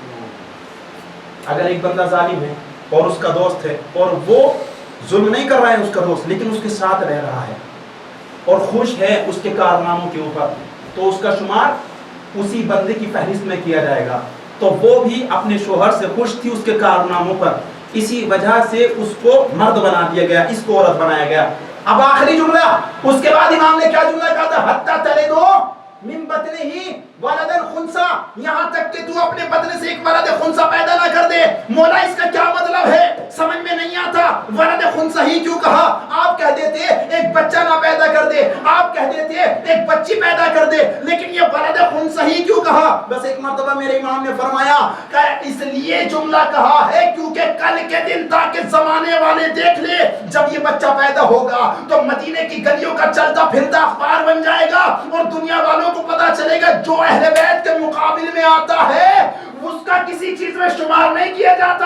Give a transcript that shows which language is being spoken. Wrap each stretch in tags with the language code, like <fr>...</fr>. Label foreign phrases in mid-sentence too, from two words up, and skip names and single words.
<ur>اگر ایک بندہ ظالم ہے اور اس کا دوست ہے اور وہ ظلم نہیں کر رہا ہے اس کا دوست، لیکن اس کے ساتھ رہ رہا ہے اور خوش ہے اس کے کارناموں کے اوپر، تو اس کا شمار اسی بندے کی فہرست میں کیا جائے گا۔ تو وہ بھی اپنے شوہر سے خوش تھی اس کے کارناموں پر، اسی وجہ سے اس کو مرد بنا دیا گیا، اس کو عورت بنایا گیا۔ اب آخری جملہ، اس کے بعد امام نے کیا جملہ کہا تھا؟</ur> <ar>حتی تلدو من بطنہ ولدا خنثا،</ar> <ur>یہاں تک کہ تو اپنے بدن سے ایک</ur> <ar>ولد خنثا</ar> <ur>پیدا نہ کر دے۔ مولا اس کا کیا مطلب ہے؟ سمجھ میں نہیں آتا۔</ur> <ar>ولد خنثا</ar> <ur>ہی کیوں کہا؟ آپ کہہ دیتے ایک بچہ نہ پیدا کر دے، آپ کہہ دیتے ایک بچی پیدا کر دے، لیکن یہ</ur> <ar>ولد خنثا</ar> <ur>ہی کیوں کہا؟ بس ایک مرتبہ میرے امام نے فرمایا کہ اس لیے جملہ کہا ہے کیونکہ کل کے دن تاکہ زمانے والے دیکھ لے جب یہ بچہ پیدا ہوگا تو مدینے کی گلیوں کا چلتا پھرتا اخبار بن جائے گا اور دنیا والوں کو پتا چلے گا جو اہل بیت کے مقابل میں آتا ہے اس کا کسی چیز میں شمار نہیں کیا جاتا۔</ur>